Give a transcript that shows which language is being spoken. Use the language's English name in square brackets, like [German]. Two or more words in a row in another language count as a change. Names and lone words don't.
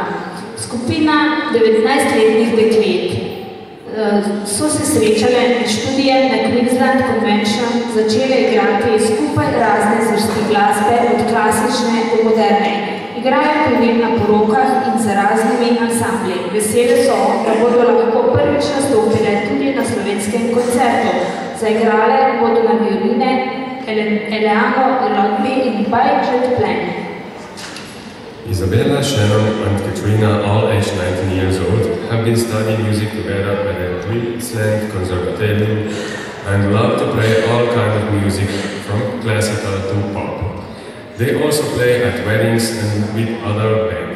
[Slovenian] Skupina 19-letnih deklet so se srečale med študijem na Queensland Convention, začele igrati skupaj razne zvrsti glasbe od klasične do moderne. Igrajo tudi na porokah in z raznimi ansambli. Vesele so, da bodo lahko prvič nastopile tudi na slovenskem koncertu. Zaigrale bodo na violine Eleano Rodby in By Jet Plane. [English] Isabella, Shannon and Katrina, all aged 19 years old, have been studying music together at the Queensland Conservatorium and love to play all kinds of music from classical to pop. They also play at weddings and with other bands.